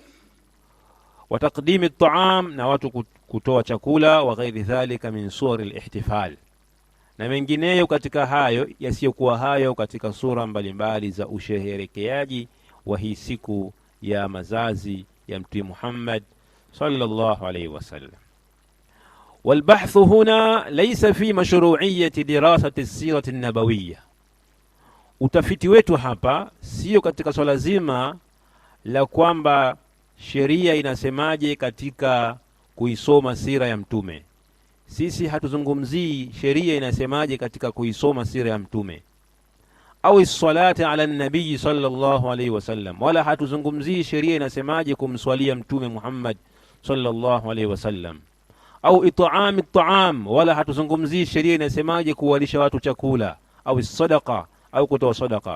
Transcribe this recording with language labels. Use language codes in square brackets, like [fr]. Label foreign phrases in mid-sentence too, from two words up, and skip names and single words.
[ar] وتقديم الطعام, [sw] na watu kutoa chakula, [ar] وغير ذلك من صور الاحتفال, [sw] na mengineyo katika hayo yasiyokuwa hayo katika sura mbalimbali za usheherekeaji wa hii siku ya mazazi ya Mtume Muhammad [ar] صلى الله عليه وسلم. والبحث هنا ليس في مشروعية دراسة السيرة النبوية, [sw] utafiti wetu hapa sio katika swala zima la kwamba sheria inasemaje katika kuisoma sira ya mtume. Sisi hatuzungumzii sheria inasemaje katika kuisoma sira ya mtume, au [ar] الصلاة على النبي صلى الله عليه وسلم, [sw] wala hatuzungumzii sheria inasemaje kumswalia mtume Muhammad [ar] صلى الله عليه وسلم, [sw] au [ar] إطعام الطعام, [sw] wala hatuzungumzii sheria inasemaje kuwalisha watu chakula, au sadaqa, au kutoa sadaqa.